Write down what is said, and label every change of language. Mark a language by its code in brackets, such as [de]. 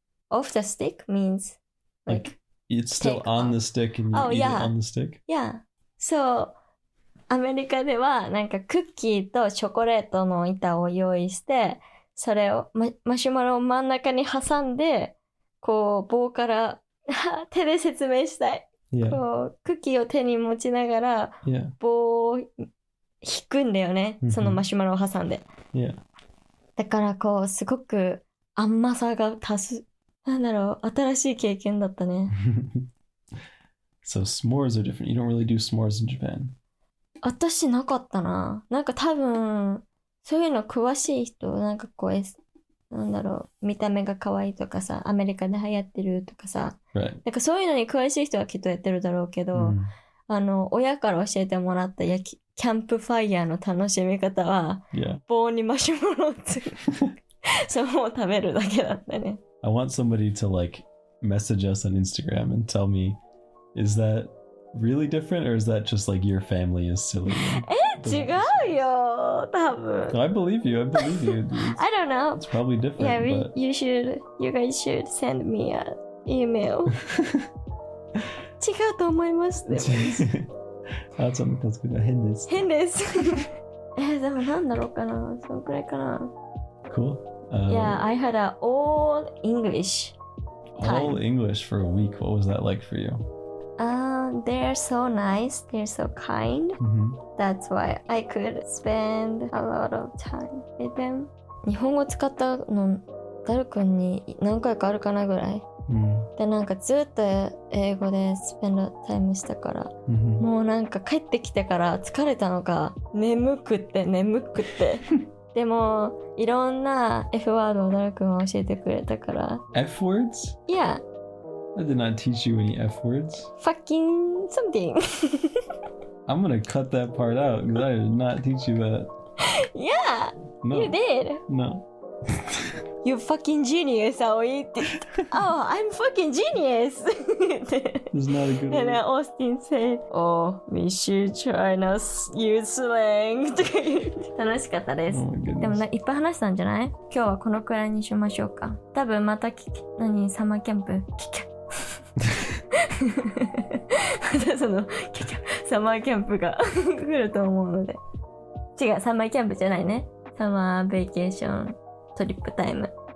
[en] Off the stick means like it's still on the stick and you eat it on the stick? Yeah. [ja] So, アメリカではなんかクッキーとチョコレートの板を用意して、それを、マシュマロを真ん中に挟んで、こう棒から手で説明したい。こうクッキーを手に持ちながら、棒を引くんだよね。そのマシュマロを挟んで。だからこうすごく甘さが足す。なんだろう、新しい経験だったね。 [en] So s'mores are different. You don't really do s'mores in Japan. [ja] 私なかったな。なんか多分そういうの詳しい人、なんかこう、なんだろう、見た目が可愛いとかさ、アメリカで流行ってるとかさ、なんかそういうのに詳しい人はきっとやってるだろうけど、親から教えてもらったキャンプファイヤーの楽しみ方は、棒にマシュマロをそのまま食べるだけだったね。 [en] I want somebody to like message us on Instagram and tell me, is that really different, or is that just like your family is silly? [ja] 違うよ、多分。 [en] I believe you. I don't know. It's probably different. Yeah, but... you guys should send me an email. [ja] 違うと思います。でも変です。変です。でもなんだろうかな。そのくらいかな。 [en] Cool. Yeah, I had an all English time. All English for a week. What was that like for you? They're so nice. They're so kind. That's why I could spend a lot of time with them. [ja] 日本語使ったのダル君に何回かあるかなぐらい。でなんかずっと英語でスペンドタイムしたから、もうなんか帰ってきてから疲れたのか眠くってでもいろんな F ワードをダル君は教えてくれたから。 [en] F words? Yeah. I did not teach you any F words. Fucking something. I'm gonna cut that part out because I did not teach you that. Yeah, no. You did. No. You fucking genius, Aoi [ja] って言って [en] Oh, I'm fucking genius! It's not a good And then one. Austin said, Oh, we should try not use slang [ja] とか言って楽しかったです。 [en] Oh my [ja] でも [en] goodness. [ja] いっぱい話したんじゃない？今日はこのくらいにしましょうか。多分またサマーキャンプまたそのサマーキャンプが来ると思うので。違う、サマーキャンプじゃないね。サマーベーケーショントリップタイム。